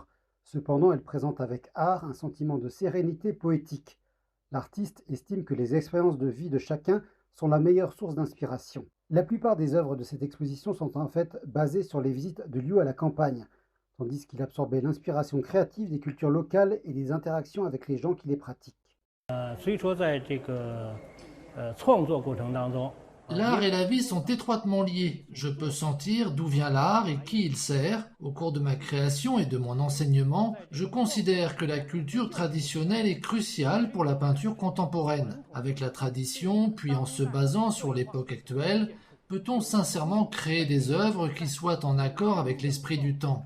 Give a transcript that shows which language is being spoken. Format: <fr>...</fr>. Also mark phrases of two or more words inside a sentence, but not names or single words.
<fr>Cependant, elles présentent avec art un sentiment de sérénité poétique. L'artiste estime que les expériences de vie de chacun sont la meilleure source d'inspiration. La plupart des œuvres de cette exposition sont en fait basées sur les visites de Liu à la campagne, tandis qu'il absorbait l'inspiration créative des cultures locales et des interactions avec les gens qui les pratiquent.</fr> <zh>所以说在这个创作过程当中，</zh> <fr>L'art et la vie sont étroitement liés. Je peux sentir d'où vient l'art et qui il sert. Au cours de ma création et de mon enseignement, je considère que la culture traditionnelle est cruciale pour la peinture contemporaine. Avec la tradition, puis en se basant sur l'époque actuelle, peut-on sincèrement créer des œuvres qui soient en accord avec l'esprit du temps?</fr>